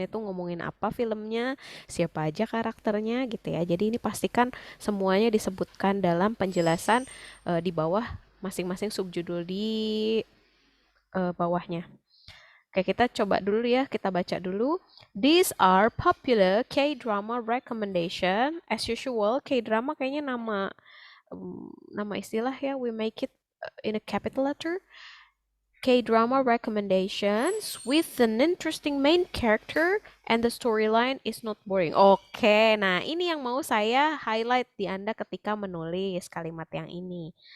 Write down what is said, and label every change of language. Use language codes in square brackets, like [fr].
[id] Ini tuh ngomongin apa filmnya, siapa aja karakternya gitu ya. Jadi ini pastikan semuanya disebutkan dalam penjelasan di bawah masing-masing subjudul di bawahnya. Oke, kita coba dulu ya, kita baca dulu. [en] These are popular K-drama recommendation. As usual, [id] K-drama kayaknya nama istilah ya. [en] We make it in a capital letter. K-drama recommendations with an interesting main character and the storyline is not boring. [id] Oke, nah ini yang mau saya highlight di Anda ketika menulis kalimat yang ini.